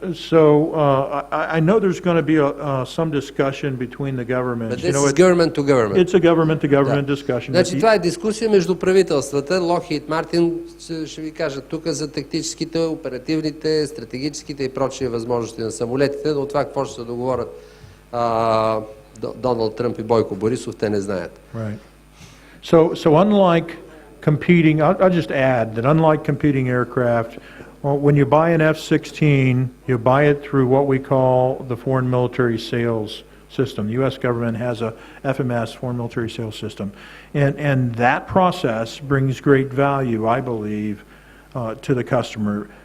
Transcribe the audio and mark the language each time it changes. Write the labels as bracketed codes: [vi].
[en] So I know there's going to be some discussion between the governments. But this is government to government. It's a government-to-government discussion. [bg] Значи това е дискусия между правителствата. Lockheed Martin ще ви кажа тук за тактическите, оперативните, стратегическите и прочие възможности на самолетите, но това какво ще се договорят Доналд Тръмп и Бойко Борисов, те не знаят. [en] Right. So unlike competing, I'll just add that unlike competing aircraft, when you buy an F-16, you buy it through what we call the Foreign Military Sales System. The U.S. government has a FMS, Foreign Military Sales System. And that process brings great value, I believe, to the customer.